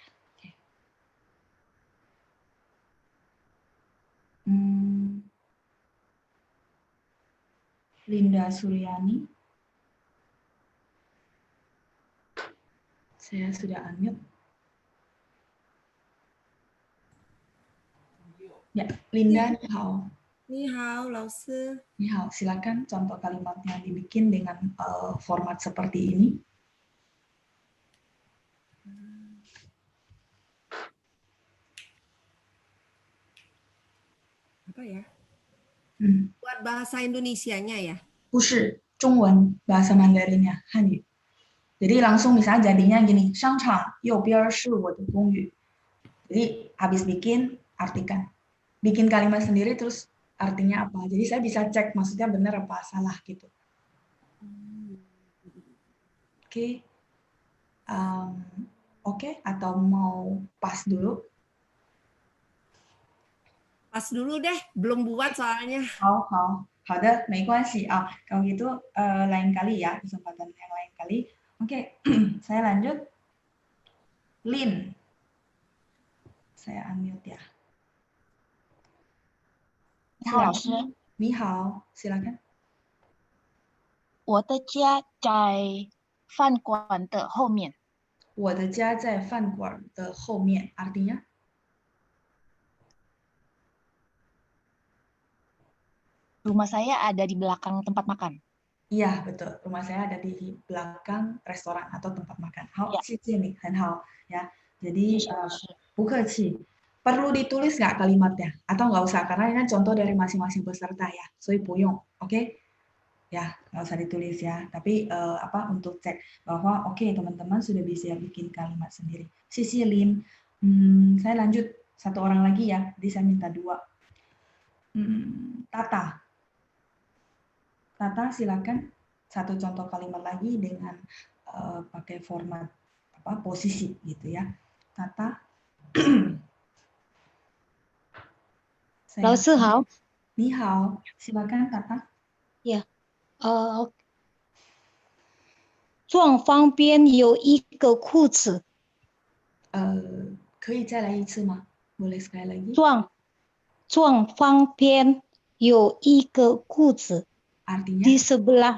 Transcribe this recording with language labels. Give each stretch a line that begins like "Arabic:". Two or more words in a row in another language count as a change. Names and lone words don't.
Indonesian: Oke. Linda Suryani. Saya sudah unmute. Ya,
Chinese: Linda, 你好. 你好，老师。你好,
Indonesian: silakan contoh kalimatnya dibikin dengan format seperti ini. Apa ya? Buat bahasa Indonesianya ya?
Chinese: 不是中文
Indonesian: bahasa Mandarinnya Hanyu. Jadi langsung misalnya jadinya gini,
Chinese: 商场右边是我的公寓.
Indonesian: Jadi habis bikin artikan. Bikin kalimat sendiri terus artinya apa. Jadi saya bisa cek maksudnya benar apa salah gitu. Oke. Oke, atau mau pas dulu? Pas dulu deh, belum buat soalnya.
Chinese: 好的，没关系啊。
Indonesian: Kalau gitu lain kali ya, kesempatan yang lain kali. Oke, saya lanjut. Lin. Saya unmute ya.
Chinese: 你好，老师。你好，silakan. 我的家在饭馆的后面。我的家在饭馆的后面 artinya?
Indonesian: Rumah saya ada di belakang tempat makan. Iya, betul. Rumah saya ada di belakang restoran atau tempat makan.
Chinese: 好，
Indonesian: Ya.
Chinese: 谢谢你，很好 ya. Jadi 不客气.
Indonesian: Perlu ditulis nggak kalimatnya? Atau nggak usah? Karena ini kan contoh dari masing-masing peserta ya. So,
Chinese: 不用,
Indonesian: oke? Ya, nggak usah ditulis ya. Tapi untuk cek bahwa oke, teman-teman sudah bisa bikin kalimat sendiri. Sisi Lin, saya lanjut 1 orang lagi ya. Jadi saya minta 2. Tata. Tata, silakan 1 contoh kalimat lagi dengan pakai format posisi gitu ya. Tata.
Chinese: 老师好。你好，silakan Tata.
Indonesian: Ya.
Chinese: 撞方边有一个裤子。可以再来一次吗？
Indonesian: Boleh sekali lagi?
Chinese: 撞方边有一个裤子。
Indonesian: Artinya?